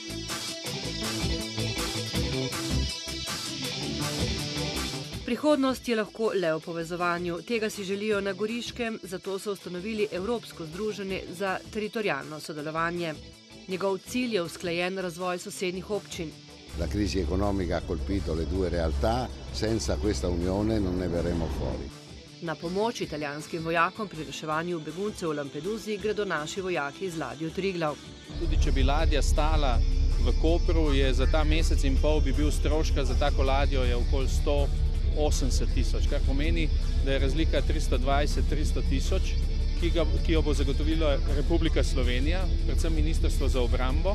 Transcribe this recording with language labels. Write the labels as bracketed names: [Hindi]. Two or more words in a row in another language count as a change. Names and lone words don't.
[Slovenian] Prihodnost je lahko le v povezovanju. Tega si želijo na Goriškem, zato so ustanovili Evropsko združenje za teritorialno sodelovanje. Njegov cilj je usklajen razvoj sosednjih občin. [Italian] La crisi economica ha colpito le due realtà, senza questa unione non ne verremo fuori. [Slovenian] Na pomoč italijanskim vojakom pri reševanju beguncev v Lampeduzi gredo naši vojaki z ladjo Triglav. Tudi če bi ladja stala v Kopru, je za ta mesec in pol bi bil stroška za tako ladjo je okoli 180 tisoč, kar pomeni, da je razlika 320-300 tisoč, ki jo bo zagotovila Republika Slovenija, predvsem Ministrstvo za obrambo.